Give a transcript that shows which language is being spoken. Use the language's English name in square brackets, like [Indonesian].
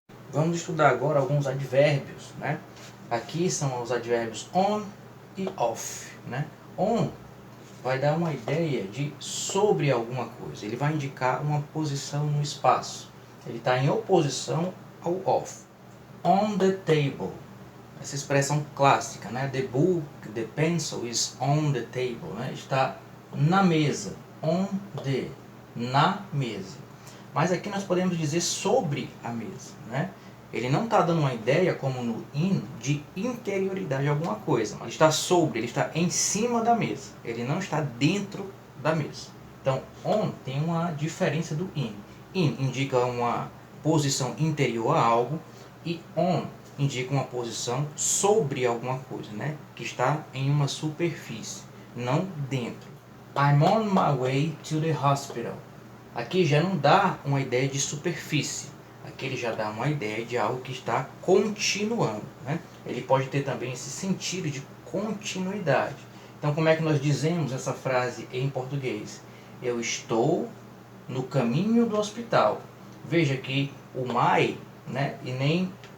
[Portuguese] Vamos estudar agora alguns advérbios, né? Aqui são os advérbios on e off, né? On vai dar uma ideia de sobre alguma coisa. Ele vai indicar uma posição no espaço. Ele está em oposição ao off. [English] On the table. [Portuguese] Essa expressão clássica, né? [English] The book, the pencil is on the table, né? [Portuguese] Está na mesa. [English] On the, [Portuguese] na mesa. Mas aqui nós podemos dizer sobre a mesa, né? Ele não está dando uma ideia, como no in, de interioridade de alguma coisa. Mas está sobre, ele está em cima da mesa. Ele não está dentro da mesa. Então, on tem uma diferença do in. In indica uma posição interior a algo. E on indica uma posição sobre alguma coisa, né? Que está em uma superfície, não dentro. [English] I'm on my way to the hospital. [Portuguese] Aqui já não dá uma ideia de superfície. Aqui ele já dá uma ideia de algo que está continuando, né? Ele pode ter também esse sentido de continuidade. Então, como é que nós dizemos essa frase em português? Eu estou no caminho do hospital. Veja que o my, né, e nem